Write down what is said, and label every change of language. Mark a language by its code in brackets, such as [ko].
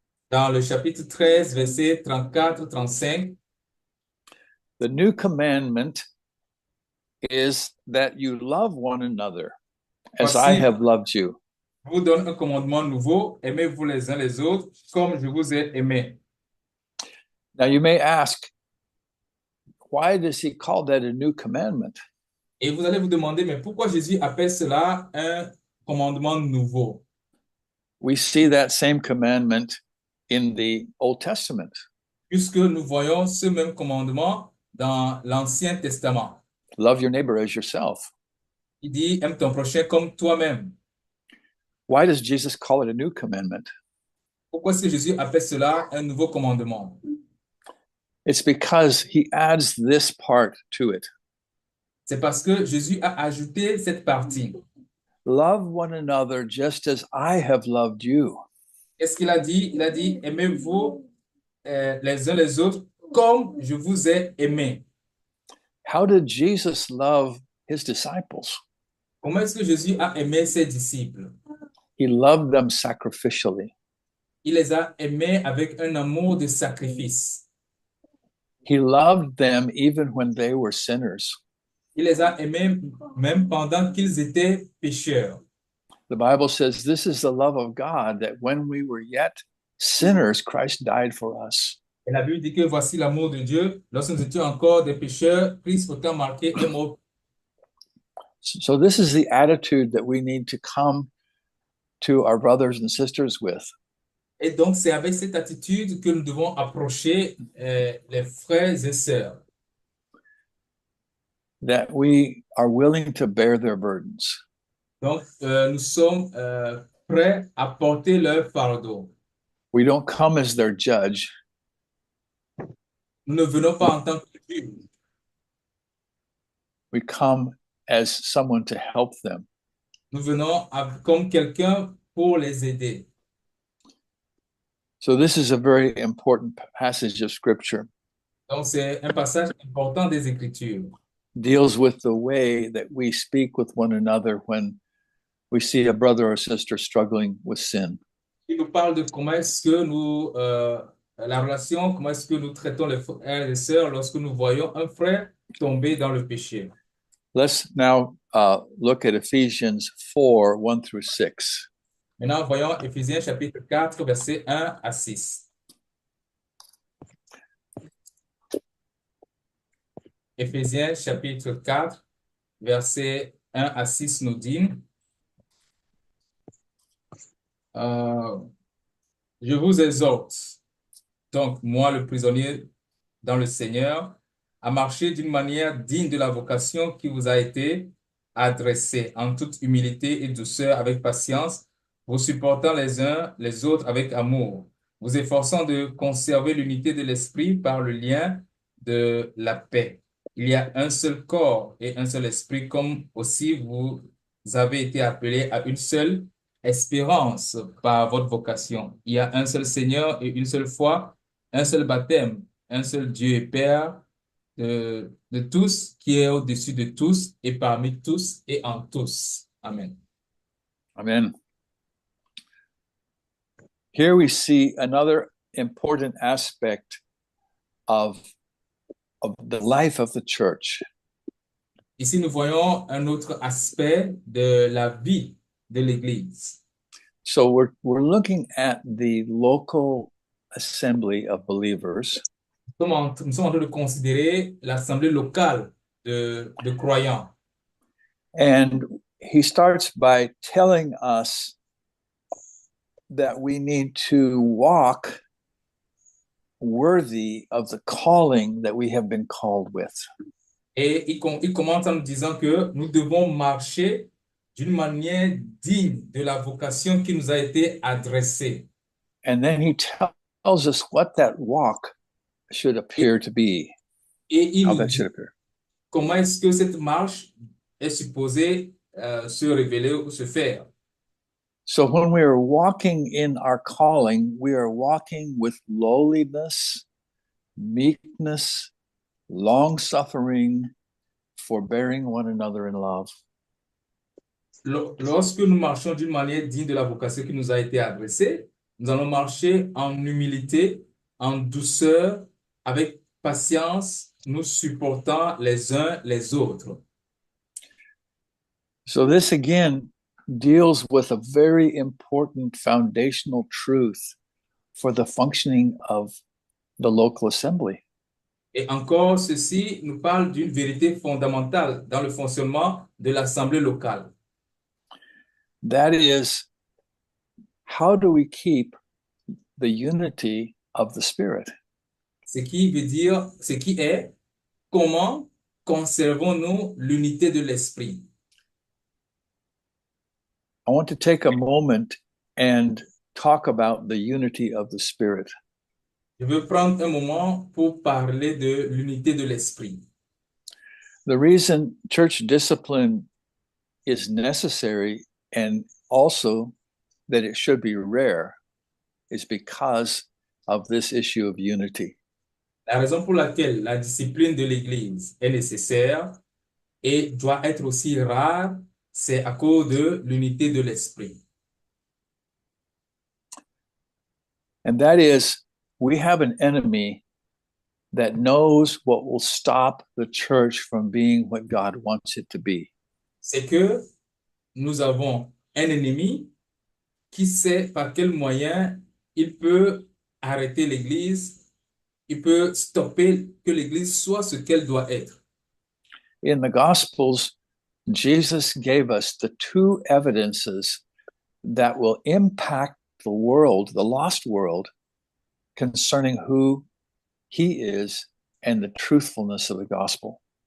[fr] Dans le chapitre 13, versets 34-35, [en] the new commandment is that you love one another as I have loved you. [fr] Je vous donne un commandement nouveau, aimez-vous les uns les autres comme je vous ai aimé. [en] Now you may ask, why does he call that a new commandment? [fr] Et vous allez vous demander, mais pourquoi Jésus appelle cela un commandement nouveau? [en] We see that same commandment in the Old Testament. [fr] Puisque nous voyons ce même commandement dans l'Ancien Testament. [en] Love your neighbor as yourself. [fr] Il dit, aime ton prochain comme toi-même. [en] Why does Jesus call it a new commandment? [fr] Pourquoi est-ce que Jésus appelle cela un nouveau commandement? [en] It's because he adds this part to it. [fr] C'est parce que Jésus a ajouté cette partie. [en] Love one another just as I have loved you. [fr] Qu'est-ce qu'il a dit? Il a dit, aimez-vous les uns les autres comme je vous ai aimé. [en] How did Jesus love his disciples? [fr] Comment est-ce que Jésus a aimé ses disciples? [en] He loved them sacrificially. [fr] Il les a aimés avec un amour de sacrifice. [en] He loved them even when they were sinners. [fr] Il les a aimés même pendant qu'ils étaient pécheurs. [en] The Bible says this is the love of God, that when we were yet sinners, Christ died for us. [fr] Et la Bible dit que voici l'amour de Dieu. Lorsque nous étions encore des pécheurs, Christ autant marqué est mort. [en] So this is the attitude that we need to come to our brothers and sisters with. [fr] Et donc, c'est avec cette attitude que nous devons approcher les frères et sœurs. [en] That we are willing to bear their burdens. [fr] Donc, nous sommes prêts à porter leur fardeau. [en] We don't come as their judge. [fr] Nous ne venons pas en tant que juge. [en] We come as someone to help them. [fr] Nous venons comme quelqu'un pour les aider. [en] So this is a very important passage of scripture. [fr] Donc, c'est un passage important des Écritures. [en] Deals with the way that we speak with one another when we see a brother or sister struggling with sin. [fr] Il nous parle de comment est-ce que nous, la relation, comment est-ce que nous traitons les frères et les sœurs lorsque nous voyons un frère tomber dans le péché. [en] Let's now look at Ephesians 4, 1 through 6. [fr] Maintenant, voyons Éphésiens chapitre 4, versets 1 à 6. Éphésiens chapitre 4, versets 1 à 6 nous dit, je vous exhorte, donc moi le prisonnier dans le Seigneur, à marcher d'une manière digne de la vocation qui vous a été adressée, en toute humilité et douceur, avec patience, vous supportant les uns les autres avec amour, vous efforçant de conserver l'unité de l'esprit par le lien de la paix. Il y a un seul corps et un seul esprit, comme aussi vous avez été appelés à une seule espérance par votre vocation. Il y a un seul Seigneur et une seule foi, un seul baptême, un seul Dieu et Père de tous, qui est au-dessus de tous et parmi tous et en tous. Amen. Amen. [en] Here we see another important aspect of the life of the church. [fr] Ici, nous voyons un autre aspect de la vie de l'Église. [en] So we're looking at the local assembly of believers. Nous sommes en train de considérer l'assemblée locale de croyants. And he starts by telling us that we need to walk worthy of the calling that we have been called with. [fr] Et il commence en nous disant que nous devons marcher d'une manière digne de la vocation qui nous a été adressée. [en] And then he tells us what that walk should appear to be. [fr] Et il [en] How [fr] nous [en] that [fr] dit [en] should appear. [fr] comment est-ce que cette marche est supposée se révéler ou se faire. [en] So when we are walking in our calling, we are walking with lowliness, meekness, long-suffering, forbearing one another in love. [fr] Lorsque nous marchons d'une manière digne de la vocation qui nous a été adressée, nous allons marcher en humilité, en douceur, avec patience, nous supportant les uns les autres. [en] So this again deals with a very important foundational truth for the functioning of the local assembly. [fr] Et encore, ceci nous parle d'une vérité fondamentale dans le fonctionnement de l'assemblée locale. [en] That is, how do we keep the unity of the Spirit? [fr] Ce qui veut dire, ce qui est, comment conservons-nous l'unité de l'esprit? [en] I want to take a moment and talk about the unity of the Spirit. [fr] Je veux prendre un moment pour parler de l'unité de l'esprit. [en] The reason church discipline is necessary and also that it should be rare is because of this issue of unity. [fr] La raison pour laquelle la discipline de l'Église est nécessaire et doit être aussi rare, c'est à cause de l'unité de l'esprit. [en] And that is, we have an enemy that knows what will stop the church from being what God wants it to be. [fr] C'est que nous avons un ennemi qui sait par quel moyen il peut arrêter l'Église, il peut stopper que l'Église soit ce qu'elle doit être. [en] In the Gospels, Jesus gave us the two evidences that will impact the world, the lost world, concerning who he is and the truthfulness of the gospel.